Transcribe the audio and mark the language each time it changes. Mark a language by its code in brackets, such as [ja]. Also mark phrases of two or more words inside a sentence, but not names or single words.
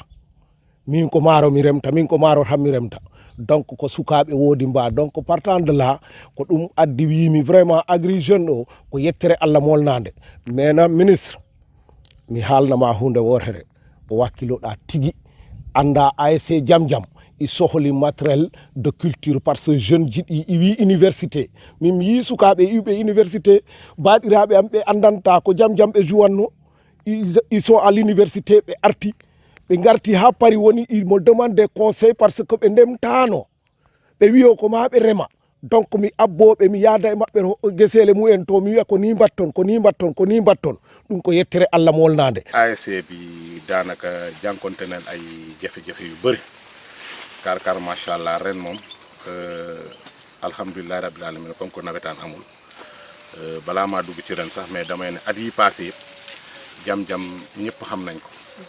[ff] min ko maaro mi remta min ko maaro tan mi remta donc ko sukaɓe woodi mba [fr] donc partant de là [ff] ko ɗum addi wimi vraiment Agri Jeunes o ko yettere Allah molnade maintenant ministre mi haalnama hunde wotere o wakkiloɗa tigui anda ASC Jam Jam i sohli [fr] matériel de culture par ce jeune [ff] jiɗi iwi université min yi sukaɓe iwɓe université baɗiraɓe am ɓe andanta ko Jam Jam ɓe jouwanno [fr] ils sont à l'université [ff] ɓe arti ɓe garti ha pari woni [fr] il me demande des conseils parce que [ff] ɓe ndemtano ɓe wiyo ko ma ɓe rema donc mi abboɓe mi yaada e maɓɓe guesele mumen to mi wiya ko ni mbatton ko ni mbatton ko ni mbatton ɗum ko yettere Allah molnade [wo] ASC bi daanaka jànkonte nañ ay jafe-jafe yu bëri kar macha allah ren moom [ar] الحمد لله رب العالمين [fr] comme que [wo] nawetaan amul balaa maa dugg ci ren sax mais damay ne at yi passé yëpp Jam Jam ñëpp xam nañ ko